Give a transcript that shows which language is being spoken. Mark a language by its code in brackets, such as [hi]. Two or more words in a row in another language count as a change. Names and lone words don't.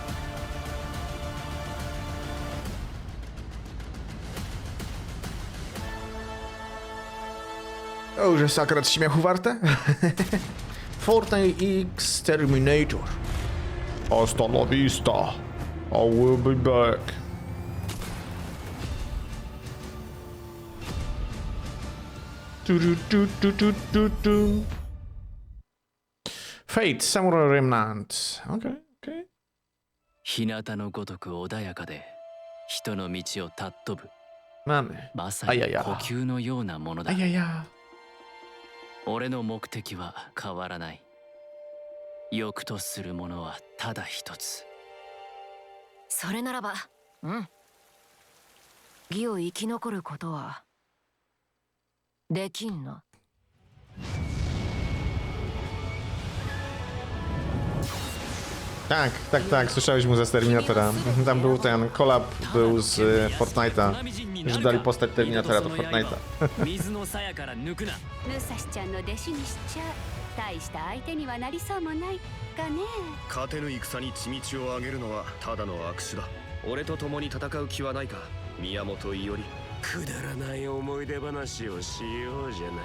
[pl] O, już jest akurat śmiechu warte? Fortnite X Terminator. [es] Hasta la vista. [en] I will be back. Fate, Samurai Remnant. Okay, okay. [ja] 日向のごとく穏やかで人の道を尊ぶ [pl] Mamy. [ja] まさに呼吸のようなものだ Ajaja. 俺の目的は変わらない欲とするものはただ一つそれならば、義を生き残ることはできんな。 [pl] Tak, słyszałeś mu z Terminatora. Tam był ten collab, był z Fortnite'a, że dali postać Terminatora do Fortnite'a. [ja] 水の鞘から抜くな武蔵ちゃんの弟子にしちゃ大した相手にはなりそうもないかね。勝てぬ戦に血道を上げるのはただの悪手だ。俺と共に戦う気はないか、宮本伊織。くだらない思い出話をしようじゃないか。